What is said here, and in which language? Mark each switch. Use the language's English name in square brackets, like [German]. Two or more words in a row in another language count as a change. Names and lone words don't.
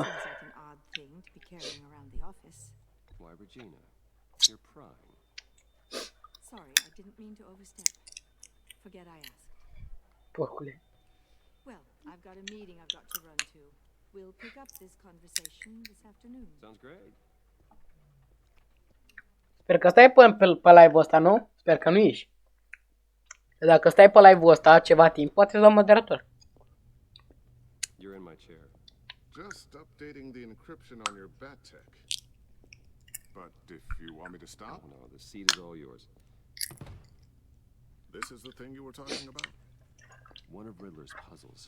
[English] Seems like an odd thing to be carrying around the office. Why, Regina? You're prying. Sorry, I didn't mean to overstep. Forget I asked. Porcule. Well, I've got a meeting I've got to run to. We'll pick up this conversation this afternoon. Sounds great. [Romanian] Sper că stai pe live-ul ăsta, nu? Sper că nu ești. Dacă stai pe live-ul ăsta ceva timp, poate să dau moderator. [English] You're in my chair. Just updating the encryption on your bat tech. But if you want me to stop? No, the seat is all yours. This is the thing you were talking about? One of Riddler's puzzles.